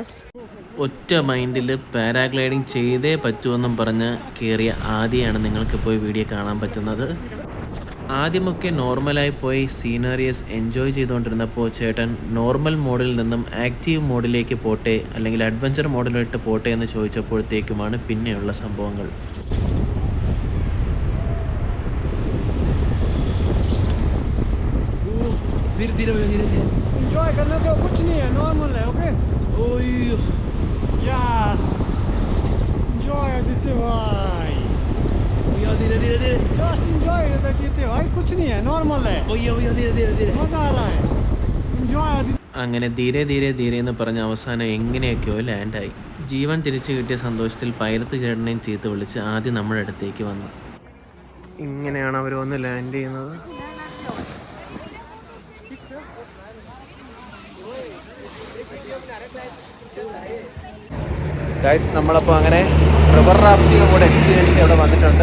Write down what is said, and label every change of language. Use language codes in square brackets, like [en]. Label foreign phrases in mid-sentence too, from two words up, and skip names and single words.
[ml] ഒറ്റ മൈൻഡിൽ പാരാഗ്ലൈഡിങ് ചെയ്തേ പറ്റുമെന്നും പറഞ്ഞ് കയറിയ ആദ്യമാണ് നിങ്ങൾക്ക് പോയി വീഡിയോ കാണാൻ പറ്റുന്നത്. ആദ്യമൊക്കെ നോർമലായി പോയി [en] sceneries enjoy [ml] ചെയ്തുകൊണ്ടിരുന്നപ്പോൾ ചേട്ടൻ [en] normal mode-il [ml] നിന്നും [en] active mode-ilekku [ml] പോട്ടെ അല്ലെങ്കിൽ [en] adventure mode-ilottu [ml] പോട്ടെ എന്ന് ചോദിച്ചപ്പോഴത്തേക്കുമാണ് പിന്നെയുള്ള സംഭവങ്ങൾ. [hi] Enjoy करने को कुछ नहीं है, नॉर्मल है. [en] okay yes enjoy आदित्य भाई. just enjoy [hi] आदित्य भाई, कुछ नहीं है, नॉर्मल है. मजा आ रहा है. एंजॉय आदित्य. [ml] അങ്ങനെ [hi] धीरे धीरे धीरे [ml] എന്ന് പറഞ്ഞ അവസാനം എങ്ങനെയൊക്കെയോ ലാൻഡായി. ജീവൻ തിരിച്ചു കിട്ടിയ സന്തോഷത്തിൽ പൈലറ്റ് ചേട്ടനെയും ചീത്ത വിളിച്ച് ആദ്യം നമ്മുടെ അടുത്തേക്ക് വന്നു. ഇങ്ങനെയാണ് അവർ വന്ന് ലാൻഡ് ചെയ്യുന്നത്. ഗൈസ്, നമ്മളപ്പോൾ അങ്ങനെ [en] river rafting [ml] കൂടെ എക്സ്പീരിയൻസ് ഇവിടെ വന്നിട്ടുണ്ട്.